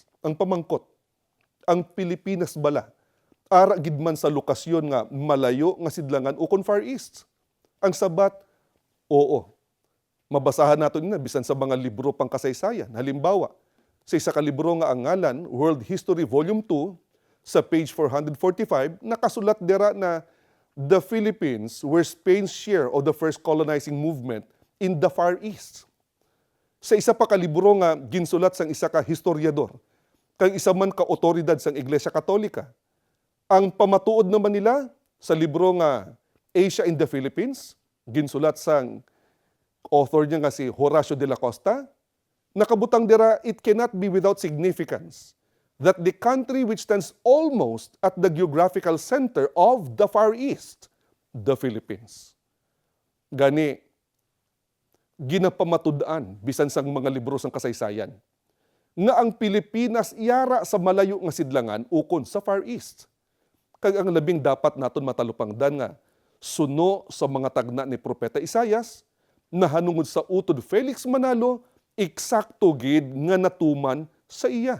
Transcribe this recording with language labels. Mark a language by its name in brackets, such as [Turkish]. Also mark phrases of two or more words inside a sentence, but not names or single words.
[Hiligaynon] Ang pamangkot, ang Pilipinas bala, ara gid man sa lokasyon nga malayo nga sidlangan ukon Far East. Ang sabat, oo, mabasahan nato na bisan sa mga libro pang kasaysayan. Halimbawa, sa isa ka libro nga ang ngalan, World History Volume 2, sa page 445, nakasulat dira na [English] the Philippines were Spain's share of the first colonizing movement in the Far East. [Hiligaynon] Sa isa pa ka libro nga ginsulat sang isa ka historiador, kang isa man ka otoridad sang Iglesia Katolika. Ang pamatuod naman nila sa libro nga Asia in the Philippines, ginsulat sang author niya nga si Horacio de la Costa, nakabutang dira, [English] it cannot be without significance that the country which stands almost at the geographical center of the Far East, the Philippines. [Hiligaynon] Gani, ginapamatud-an bisan sang mga libro sang kasaysayan nga ang Pilipinas yara sa malayo nga sidlangan ukon sa Far East. Kag ang labing dapat naton matalupangdan nga suno sa mga tagna ni Propeta Isayas na hanungod sa utod Felix Manalo, eksakto gid nga natuman sa iya.